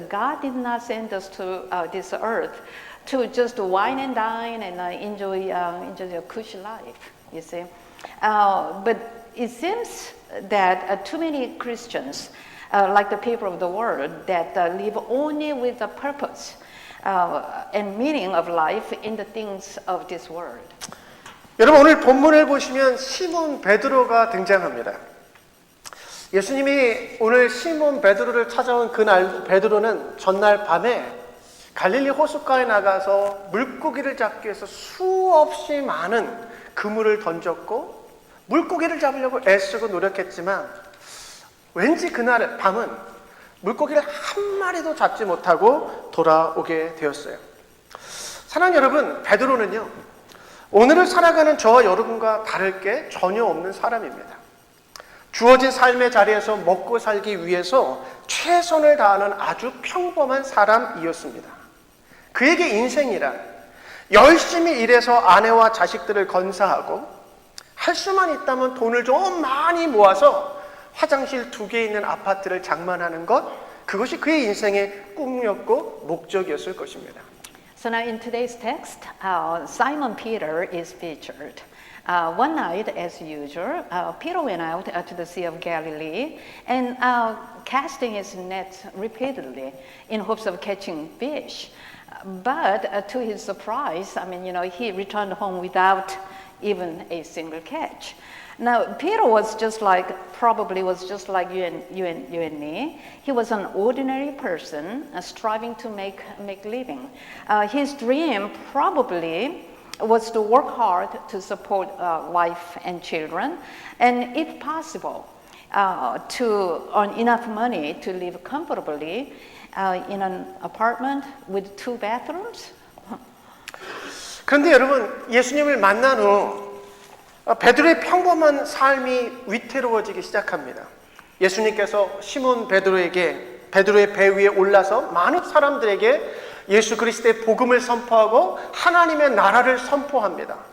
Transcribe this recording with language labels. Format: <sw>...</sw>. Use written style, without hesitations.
<en>God did not send us to this earth to just wine and dine and enjoy a cushy life, you see. But it seems that too many Christians, like the people of the world, that live only with the purpose and meaning of life in the things of this world.</en> <ko>여러분, 오늘 본문을 보시면 시몬 베드로가 등장합니다. 예수님이 오늘 시몬 베드로를 찾아온 그날, 베드로는 전날 밤에 갈릴리 호숫가에 나가서 물고기를 잡기 위해서 수없이 많은 그물을 던졌고 물고기를 잡으려고 애쓰고 노력했지만 왠지 그날 밤은 물고기를 한 마리도 잡지 못하고 돌아오게 되었어요. 사랑하는 여러분, 베드로는요, 오늘을 살아가는 저와 여러분과 다를 게 전혀 없는 사람입니다. 주어진 삶의 자리에서 먹고 살기 위해서 최선을 다하는 아주 평범한 사람이었습니다. 그에게 인생이란 열심히 일해서 아내와 자식들을 건사하고 할 수만 있다면 돈을 좀 많이 모아서 화장실 2개 있는 아파트를 장만하는 것, 그것이 그의 인생의 꿈이었고 목적이었을 것입니다.</ko> <en>So now in today's text, Simon Peter is featured. One night, as usual, Peter went out to the Sea of Galilee and casting his net repeatedly in hopes of catching fish. But to his surprise, he returned home without even a single catch. Now, Peter was just like you and me. He was an ordinary person striving to make living. His dream probably was to work hard to support wife and children, and if possible, to earn enough money to live comfortably in an apartment with 2 bathrooms.</en> <ko>그런데 여러분, 예수님을 만난 후 베드로의 평범한 삶이 위태로워지기 시작합니다. 예수님께서 시몬 베드로에게 베드로의 배 위에 올라서 많은 사람들에게 예수 그리스도의 복음을 선포하고 하나님의 나라를 선포합니다.</ko>